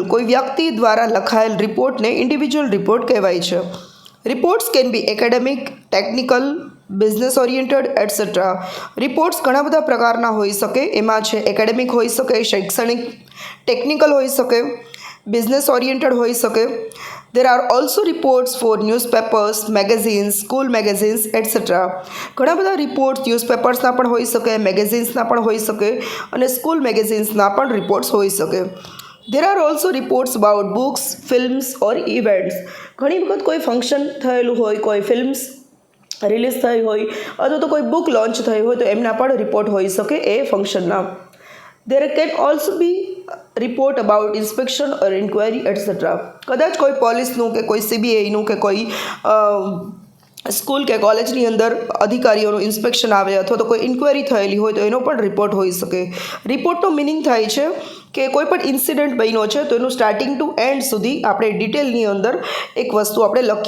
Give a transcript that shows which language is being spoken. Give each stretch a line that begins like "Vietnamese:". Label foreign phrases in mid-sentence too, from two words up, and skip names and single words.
Gujarati: કોઈ વ્યક્તિ દ્વારા લખાયેલ રિપોર્ટને ઇન્ડિવિજ્યુઅલ રિપોર્ટ કહેવાય છે.
English: reports can be academic, technical, business oriented etcetera.
Gujarati: રિપોર્ટ્સ ઘણા બધા પ્રકારના હોઈ શકે. એમાં છે એકેડેમિક હોઈ શકે, શૈક્ષણિક, ટેકનિકલ હોઈ શકે,
English: business oriented
Gujarati: હોઈ શકે.
English: There are also reports for newspapers, magazines, school magazines, etc.
Gujarati: ઘણા બધા રિપોર્ટ્સ ન્યૂઝપેપર્સના પણ હોઈ શકે, મેગેઝિન્સના પણ હોઈ શકે અને સ્કૂલ મેગેઝિન્સના પણ રિપોર્ટ્સ હોઈ શકે.
English: There are also reports about books, films or events.
Gujarati: ઘણી વખત કોઈ ફંક્શન થયેલું હોય, કોઈ ફિલ્મ્સ રિલીઝ થઈ હોય અથવા તો કોઈ બુક લોન્ચ થઈ હોય તો એમના પણ રિપોર્ટ હોઈ શકે એ ફંક્શનના.
English: There can also be report about inspection or inquiry etcetera.
Gujarati: કદાચ કોઈ પોલીસનું કે કોઈ સીબીઆઈનું કે કોઈ સ્કૂલ કે કોલેજની અંદર અધિકારીઓનું ઇન્સ્પેક્શન આવે અથવા તો કોઈ ઇન્ક્વાયરી થયેલી હોય તો એનો પણ રિપોર્ટ હોઈ શકે. રિપોર્ટનો મિનિંગ થાય છે કે કોઈ પણ ઇન્સિડન્ટ બન્યો છે તો એનું
English: starting to end
Gujarati: સુધી આપણે ડિટેલની અંદર એક વસ્તુ આપણે લખીએ.